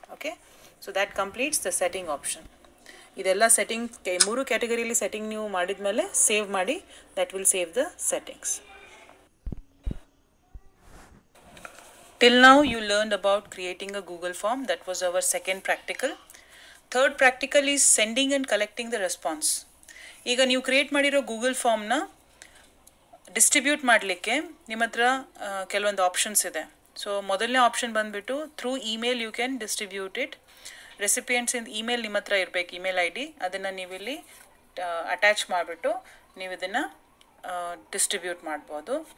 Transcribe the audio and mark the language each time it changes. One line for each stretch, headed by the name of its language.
English: Okay, so that completes the setting option.
Kannada: ಇದೆಲ್ಲ setting 3 ಕ್ಯಾಟಗರಿಯಲ್ಲಿ setting ನೀವು ಮಾಡಿದ್ಮೇಲೆ ಸೇವ್ ಮಾಡಿ,
English: That will save the settings. Till now you learned about creating a Google form. That was our second practical. Third practical is sending and collecting the response.
Kannada: ಈಗ ನೀವು create ಮಾಡಿರೋ Google ಫಾರ್ಮ್ನ distribute ಮಾಡಲಿಕ್ಕೆ ನಿಮ್ಮ ಹತ್ರ ಕೆಲವೊಂದು options ಇದೆ.
English: so
Kannada: ಮೊದಲನೇ
English: option
Kannada: ಬಂದುಬಿಟ್ಟು
English: Through email you can distribute it.
Kannada: Recipients ಇಂದ ಇಮೇಲ್ ನಿಮ್ಮ ಹತ್ರ ಇರಬೇಕು, ಇಮೇಲ್ ಐ ಡಿ, ಅದನ್ನು ನೀವಿಲ್ಲಿ ಅಟ್ಯಾಚ್ ಮಾಡಿಬಿಟ್ಟು ನೀವು ಇದನ್ನು ಡಿಸ್ಟ್ರಿಬ್ಯೂಟ್ ಮಾಡ್ಬೋದು.